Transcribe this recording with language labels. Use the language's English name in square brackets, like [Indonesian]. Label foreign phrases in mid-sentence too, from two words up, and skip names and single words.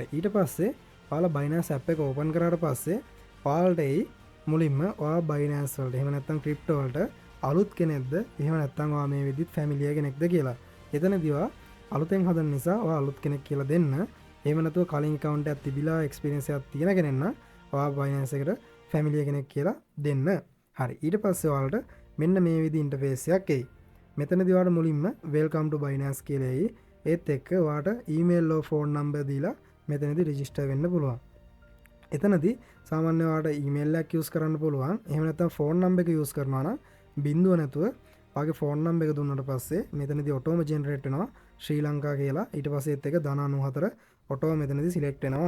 [Sinhala] ඊට පස්සේ ඔයාලා Binance app එක open කරාට පස්සේ ඔයාලට එයි මුලින්ම ඔයා Binance වලට එහෙම නැත්නම් crypto වලට අලුත් කෙනෙක්ද එහෙම නැත්නම් ඔයා මේ විදිහට ෆැමිලිය කෙනෙක්ද කියලා. එතනදී ඔයා අලුතෙන් හදන නිසා ඔයා අලුත් කෙනෙක් කියලා දෙන්න. එහෙම නැතුව කලින් account එකක් තිබිලා experience එකක් තියෙන කෙනෙක් නම් ඔයා Binance එකට ෆැමිලිය කෙනෙක් කියලා දෙන්න. හරි. ඊට පස්සේ ඔයාලට මෙන්න මේ විදිහ ඉන්ටර්ෆේස් එකක් එයි. මෙතනදී ඔයාලට මුලින්ම [English] welcome to Binance [Sinhala] කියලා එයි. ඒත් එක්ක ඔයාලට [English] email or phone number [Sinhala] දීලා මෙතනදී register වෙන්න පුළුවන්. එතනදී සාමාන්‍ය ඔයාලට email එකක් use කරන්න පුළුවන්. එහෙම නැත්නම් [English] phone number [Sinhala] එක use කරනවා නම් බින්දුව නැතුව ඔයාගේ [English] phone number [Sinhala] එක දුන්නාට පස්සේ මෙතනදී [English] auto generate [Sinhala] වෙනවා ශ්‍රී ලංකා කියලා. ඊට පස්සේ ඒත් එක ධන 94 ඔටෝම මෙතනදී සිලෙක්ට් වෙනවා.